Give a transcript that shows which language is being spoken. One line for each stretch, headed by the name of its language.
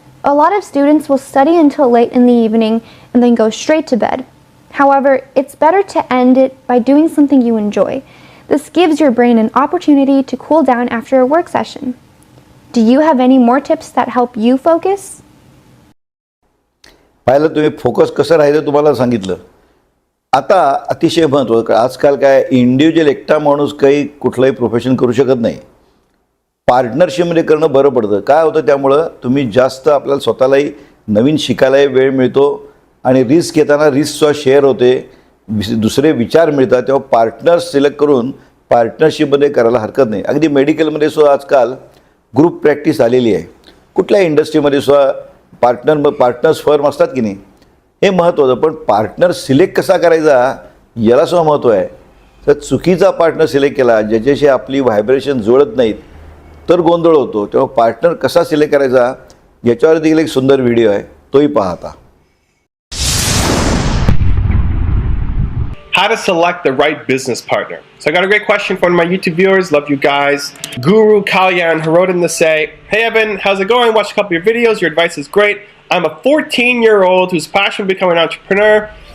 English: A lot of students will study until late in the evening and then go straight to bed. However, it's better to end it by doing something you enjoy. This gives your brain an opportunity to cool down after a work session. Do you have any more tips that help you focus?
Marathi: पाहिलं तुम्ही, focus कसं राहायचं तुम्हाला सांगितलं. आता अतिशय महत्त्वाचं, आजकाल काय इंडिव्हिज्युअल एकटा माणूस काही कुठलंही प्रोफेशन करू शकत नाही. पार्टनरशिपमध्ये करणं बरं पडतं. काय होतं त्यामुळं तुम्ही जास्त आपल्याला स्वतःलाही नवीन शिकायलाही वेळ मिळतो आणि रिस्क घेताना रिस्कचा शेअर होते, दुसरे विचार मिळतात. तेव्हा पार्टनर्स सिलेक्ट करून पार्टनरशिपमध्ये करायला हरकत नाही. अगदी मेडिकलमध्ये सुद्धा आजकाल ग्रुप प्रॅक्टिस आलेली आहे. कुठल्या इंडस्ट्रीमध्ये सुद्धा पार्टनर्स फर्म असतात की नाही, हे महत्त्वाचं. पण पार्टनर सिलेक्ट कसा करायचा याला सुद्धा महत्त्व आहे. तर चुकीचा पार्टनर सिलेक्ट केला, ज्याच्याशी आपली व्हायब्रेशन जुळत नाहीत, तर गोंधळ होतो. तेव्हा पार्टनर कसा सिलेक्ट करायचा याच्यावर देखील एक सुंदर व्हिडिओ आहे, तोही पहा आता.
English: How to select the right business partner. So I got a great question from my YouTube viewers. Love you guys. Guru Kalyan, who wrote in to say, "Hey Evan, how's it going? Watched a couple of your videos. Your advice is great. I'm a 14-year-old who's passionate to become an entrepreneur.